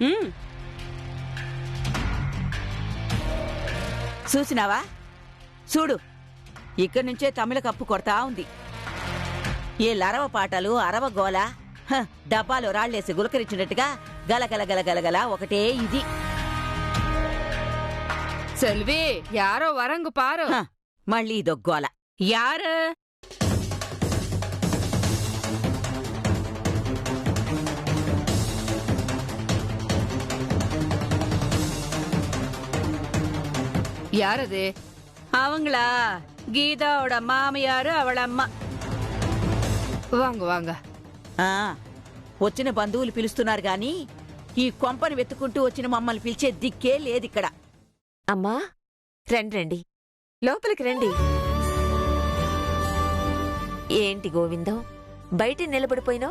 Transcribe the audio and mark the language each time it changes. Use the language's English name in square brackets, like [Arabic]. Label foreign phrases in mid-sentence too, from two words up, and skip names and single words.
[Telugu] చూసినావా? చూడు, ఇక్కడి నుంచే తమిళ కప్పు కొడతా ఉంది. ఏ లరవ పాటలు, అరవ గోల, డబ్బాలో రాళ్లేసి గులకరించినట్టుగా గలగల గలగలగల ఒకటే ఇది. [Tamil] செல்வி யாரோ வரங்கு பாரு. [Telugu] మళ్ళీ దొగ్గోల. [Tamil] யாரு? யாரது? அவங்களா? கீதாவோட மாமியாரு, அவள అమ్మ. வாங்க வாங்க. [Telugu] వచ్చిన బంధువులు పిలుస్తున్నారు గాని ఈ కొంపని వెతుకుంటూ వచ్చిన మమ్మల్ని పిలిచే దిక్కే లేదిక్కడ. అమ్మా రండి, లోపలికి రండి. ఏంటి గోవిందం, బయట నిలబడిపోయినావు?